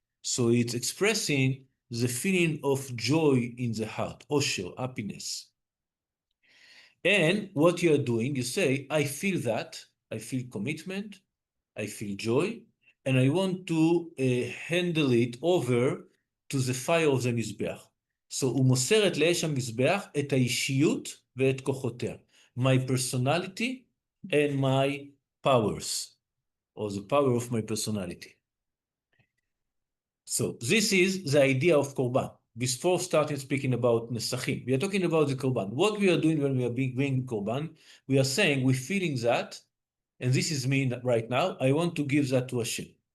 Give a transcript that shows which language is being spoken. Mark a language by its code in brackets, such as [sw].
[en] So it's expressing the feeling of joy in the heart, osher, happiness. And what you are doing, you say, I feel that, I feel commitment, I feel joy, and I want to handle it over to the fire of the מזבח. [he] So הוא מוסר את לאש המזבח את האישיות ואת כוחותיה. [en] My personality and my powers, or the power of my personality. So this is the idea of korban. Before starting speaking about Nesachim, we are talking about the korban. What we are doing when we are bringing korban, we are saying we're feeling that, and this is me right now, I want to give that to Hashem.